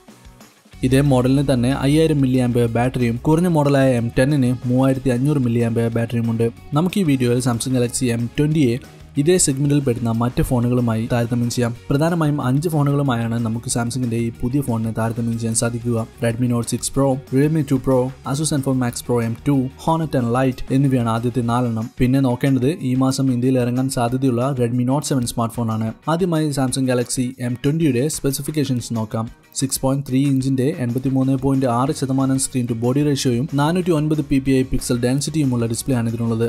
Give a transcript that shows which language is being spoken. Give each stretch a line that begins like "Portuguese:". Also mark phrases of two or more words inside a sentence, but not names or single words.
Malayalam: ഇതേ മോഡലിന് തന്നെ 5000 mAh ബാറ്ററിയും കുറഞ്ഞ മോഡലായ M10ന് 3500 mAh ബാറ്ററിയുമുണ്ട്. നമുക്ക് ഈ വീഡിയോയിൽ സാംസങ് ഗാലക്സി M20യെ ഇതേ സെഗ്മെന്റിൽ പെടുന്ന മറ്റ് ഫോണുകളുമായി താരതമ്യം ചെയ്യാം. പ്രധാനമായും 5 ഫോണുകളുമായാണ് നമുക്ക് സാംസങ്ങിന്റെ ഈ പുതിയ ഫോണിനെ താരതമ്യം ചെയ്യാൻ സാധിക്കുക. Redmi Note 6 Pro, Realme U1 Pro, Asus Zenfone Max Pro M2, Honor and Lite എന്നിവയാണ് ആദ്യത്തെ 4 എണ്ണം. പിന്നെ നോക്കേണ്ടത് ഈ മാസം ഇന്ത്യയിൽ ഇറങ്ങാൻ സാധ്യതയുള്ള Redmi Note 7
English: smart phone.
Malayalam: ആദ്യമായി സാംസങ് ഗാലക്സി M20യുടെ സ്പെസിഫിക്കേഷൻസ് നോക്കാം. 6.3 ഇഞ്ചിന്റെ 83.6%
English: screen to body ratio
Malayalam: 409 ppi
English: pixel density
Malayalam: ഡിസ്പ്ലേ ആണ് ഇതിനുള്ളത്.